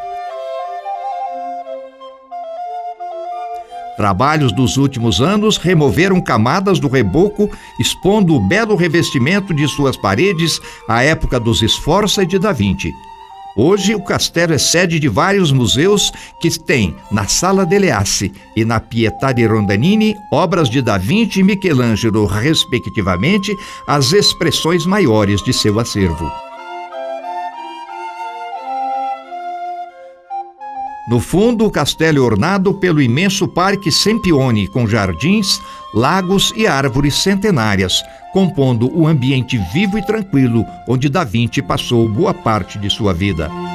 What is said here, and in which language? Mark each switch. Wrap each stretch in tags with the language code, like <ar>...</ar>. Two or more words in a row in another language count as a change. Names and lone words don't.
<pt>Trabalhos dos últimos anos removeram camadas do reboco, expondo o belo revestimento de suas paredes à época dos Sforza e de Da Vinci. Hoje, o castelo é sede de vários museus que têm, na Sala delle Asse e na Pietà di Rondanini, obras de Da Vinci e Michelangelo, respectivamente, as expressões maiores de seu acervo. No fundo, o castelo é ornado pelo imenso Parque Sempione, com jardins, lagos e árvores centenárias, compondo o ambiente vivo e tranquilo onde Da Vinci passou boa parte de sua vida.</pt>